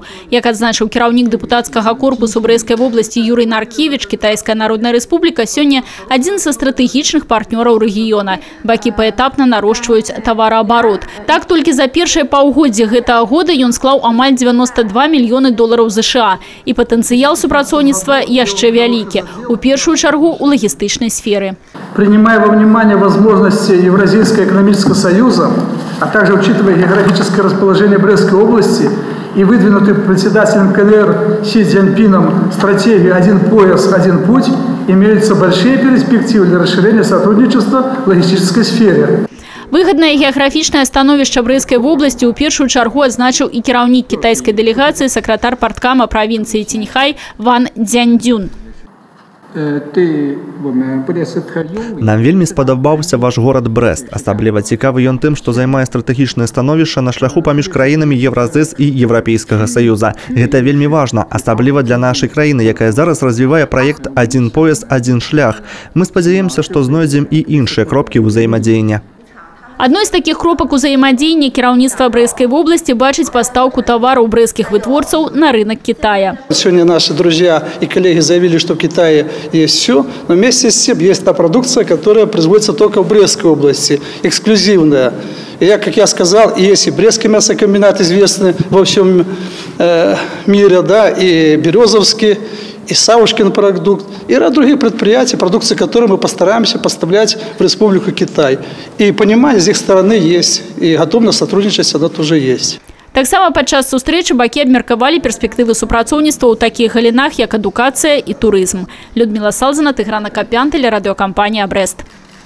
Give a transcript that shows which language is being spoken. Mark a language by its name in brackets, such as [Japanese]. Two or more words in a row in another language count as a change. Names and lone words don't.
[Belarusian] Як адзначыў кіраўнік дэпутацкага корпусу Брэсцкай вобласці Юрый Наркевіч, Кітайская Народная Рэспубліка сёння адзін са стратэгічных партнёраў рэгіёна. Бакі паэтапна нарошчваюць тавараабарот. Так, толькі за першае паўгоддзе гэтага года ён склаў амаль 92 мільёны долараў США. І патэнцыял супрацоўніцтва яшчэ вялікі, у першую чаргу у лагістычнай сферы. [Russian] Принимая во внимание возможности Евразийского экономического союза, а также учитывая географическое расположение Брестской области и выдвинутую председателем КНР Си Цзиньпином стратегию «Один пояс, один путь», имеются большие перспективы для расширения сотрудничества в логистической сфере. [Belarusian] Выгодное геаграфічнае становішча Брэсцкай вобласці ў першую чаргу адзначыў і кіраўнік кітайскай дэлегацыі, сакратар парткама правінцыі Ціньхай Ван Цзяньцзюн. Нам вельмі спадабаўся ваш горад Брэст. Асабліва цікавы ён тым, што займае стратэгічнае становішча на шляху паміж краінамі Евразэс і Еўрапейскага саюза. Гэта вельмі важна, асабліва для нашай краіны, якая зараз развівае праект «Один пояс, один шлях». Мы спадзяемся, што знойдзем і іншыя кропкі ўзаемадзеяння. Одной з таких кропак узаемадзеяння кіраўніцтва Брэсцкай вобласці бачыць пастаўку тавараў брэсцкіх вытворцаў на рынок Китая. [Russian] Сегодня наши друзья и коллеги заявили, что в Китае есть все, но вместе с тем есть та продукция, которая производится только в Брестской области, эксклюзивная. И как я сказал, есть и Брестский мясокомбинат, известный во всем мире, да, и Березовский, и Савушкин продукт, и ряд других предприятий, продукции, которые мы постараемся поставлять в Республику Китай. И понимание с их стороны есть, и готовность сотрудничать она тоже есть. [Belarusian] Таксама падчас сустрэчы бакі абмеркавалі перспектывы супрацоўніцтва ў такіх галінах, як адукацыя і турызм. [Russian] Людмила Салзина, Тыгран Акапян, телерадиокомпания «Брест».